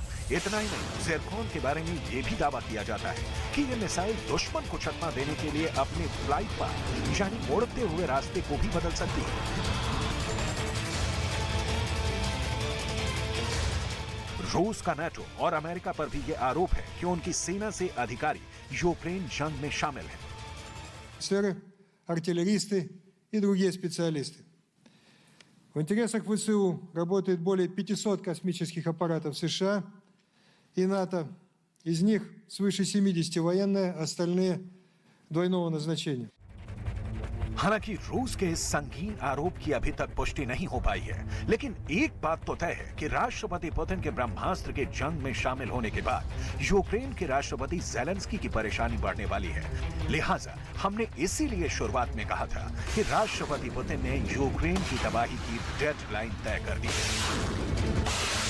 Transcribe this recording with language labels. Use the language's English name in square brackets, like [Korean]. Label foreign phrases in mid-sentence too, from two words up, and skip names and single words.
[Hindi] इतना ही नहीं, ज़िरकॉन के बारे में यह भी दावा किया जाता है कि यह मिसाइल दुश्मन को चकमा देने के लिए अपने [English] flight path [Hindi] यानी उड़ते हुए रास्ते को भी बदल सकती है। रूस का नाटो और अमेरिका पर भी यह आरोप है कि उनकी सेना से अधिकारी यूक्रेन जंग में शामिल हैं। [Russian] Офицеры, артиллеристы и другие специалисты. В интересах ВСУ работает более 500 космических аппаратов США и НАТО. Из них свыше 70 военные, остальные двойного назначения. [Hindi] हालांकि रूस के इस संगीन आरोप की अभी तक पुष्टि नहीं हो पाई है, लेकिन एक बात तो तय है कि राष्ट्रपति पुतिन के ब्रह्मास्त्र के जंग में शामिल होने के बाद यूक्रेन के राष्ट्रपति ज़ेलेंस्की की परेशानी बढ़ने वाली है। लिहाजा हमने इसीलिए शुरुआत में कहा था कि राष्ट्रपति पुतिन ने यूक्रेन की तबाही की डेडलाइन तय कर दी है।